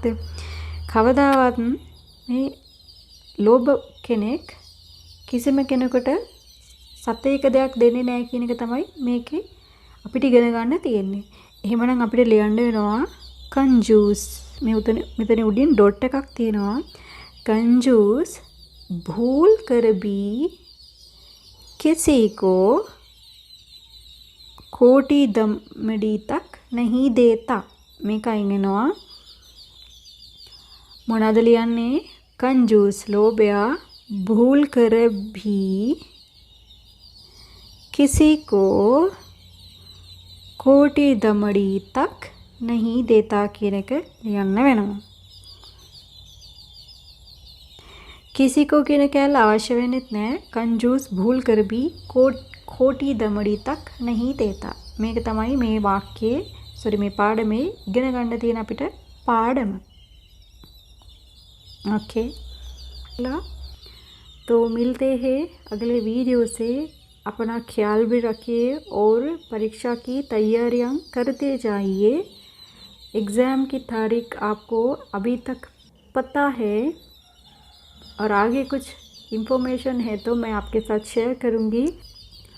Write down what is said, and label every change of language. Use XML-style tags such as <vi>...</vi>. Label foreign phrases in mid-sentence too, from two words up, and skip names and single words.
<si>කවදාවත් මේ ලෝභ කෙනෙක් කිසිම කෙනෙකුට සතේක දෙයක් දෙන්නේ නැහැ කියන එක තමයි මේකේ අපිට ඉගෙන ගන්න තියෙන්නේ. එහෙමනම් අපිට ලියන්න වෙනවා कंजूस. මෙතන උඩින් ඩොට් එකක් තියෙනවා.</si> <hi>कंजूस भूल कर भी किसी को कोटी दमड़ी तक नहीं देता.</hi> <si>මේක අයින් වෙනවා. මොනවද ලියන්නේ?</si> <hi>कंजूस लोभया भूल कर भी किसी को कोटी दमड़ी तक नहीं देता</hi> <si>කියන එක ලියන්න වෙනවා.</si> <hi>किसी को</hi> <si>කියන කැල අවශ්‍ය වෙන්නේත් නැහැ.</si> <hi>कंजूस भूल कर भी कोटी दमड़ी तक नहीं देता.</hi> <si>මේක තමයි මේ වාක්‍යයේ මේ පාඩමේ ඉගෙන ගන්න තියෙන අපිට පාඩම.</si> <hi>ओके तो मिलते हैं अगले वीडियो से. अपना ख्याल भी रखिए और परीक्षा की तैयारियां करते जाइए. एग्ज़ाम की तारीख आपको अभी तक पता है और आगे कुछ इन्फॉर्मेशन है तो मैं आपके साथ शेयर करूँगी.</hi>